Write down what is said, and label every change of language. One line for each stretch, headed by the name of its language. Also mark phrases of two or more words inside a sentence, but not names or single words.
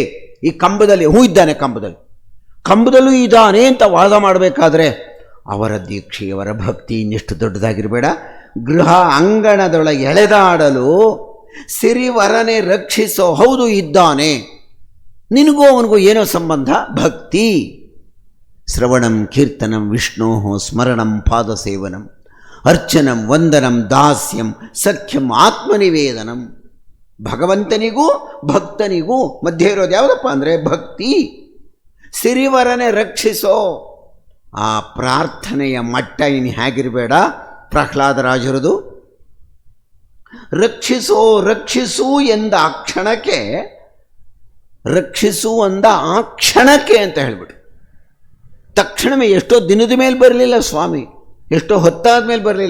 Kannada: ಈ ಕಂಬದಲ್ಲಿ ಇದ್ದಾನೆ, ಕಂಬದಲ್ಲೂ ಇದ್ದಾನೆ ಅಂತ ವಾದ ಮಾಡಬೇಕಾದ್ರೆ ಅವರ ದೀಕ್ಷೆ, ಅವರ ಭಕ್ತಿ ಇನ್ನೆಷ್ಟು ದೊಡ್ಡದಾಗಿರಬೇಡ. ಗೃಹ ಅಂಗಣದೊಳಗೆ ಎಳೆದಾಡಲು ಸಿರಿವರನೆ ರಕ್ಷಿಸೋ. ಹೌದು, ಇದ್ದಾನೆ. ನಿನಗೂ ಅವನಿಗೂ ಏನೋ ಸಂಬಂಧ? ಭಕ್ತಿ.
Sanskrit: ಶ್ರವಣಂ ಕೀರ್ತನಂ ವಿಷ್ಣೋ ಸ್ಮರಣಂ ಪಾದ ಸೇವನಂ. ಅರ್ಚನಂ ವಂದನಂ ದಾಸ್ಯಂ ಸಖ್ಯಂ ಆತ್ಮನಿವೇದನಂ.
Kannada: ಭಗವಂತನಿಗೂ ಭಕ್ತನಿಗೂ ಮಧ್ಯೆ ಇರೋದು ಯಾವುದಪ್ಪ ಅಂದರೆ ಭಕ್ತಿ. ಸಿರಿವರನೆ ರಕ್ಷಿಸೋ. ಆ ಪ್ರಾರ್ಥನೆಯ ಮಟ್ಟ ಇನ್ನು ಹೇಗಿರಬೇಡ ಪ್ರಹ್ಲಾದರಾಜರದು. ರಕ್ಷಿಸೋ ರಕ್ಷಿಸು ಎಂದ ಆ ಕ್ಷಣಕ್ಕೆ, ರಕ್ಷಿಸು ಅಂದ ಆ ಕ್ಷಣಕ್ಕೆ ಅಂತ ಹೇಳ್ಬಿಟ್ಟು ತಕ್ಷಣವೇ ಎಷ್ಟೋ ದಿನದ ಮೇಲೆ ಬರಲಿಲ್ಲ ಸ್ವಾಮಿ, ಎಷ್ಟೋ ಹೊತ್ತಾದ ಮೇಲೆ ಬರಲಿಲ್ಲ.